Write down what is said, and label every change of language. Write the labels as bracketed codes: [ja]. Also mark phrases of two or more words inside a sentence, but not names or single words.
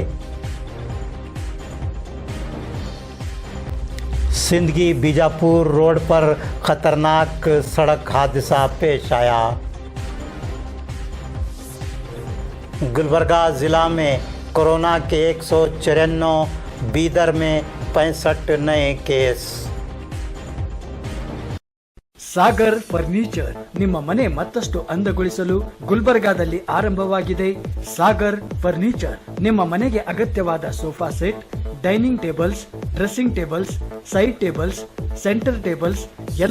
[ur] سندگی بیجاپور روڈ پر خطرناک سڑک حادثہ پیش آیا. گلبرگہ ضلع میں کورونا کے 194، بیدر میں 65 نئے کیس. [kn] ಸಾಗರ್ ಫರ್ನಿಚರ್ ನಿಮ್ಮ ಮನೆ ಮತ್ತಷ್ಟು ಅಂದಗೊಳಿಸಲು ಗುಲ್ಬರ್ಗಾದಲ್ಲಿ ಆರಂಭವಾಗಿದೆ ಸಾಗರ್ ಫರ್ನಿಚರ್. ನಿಮ್ಮ ಮನೆಗೆ ಅಗತ್ಯವಾದ [en] sofa set, dining tables, dressing tables, side tables, center tables, [kn] ಎಲ್ಲ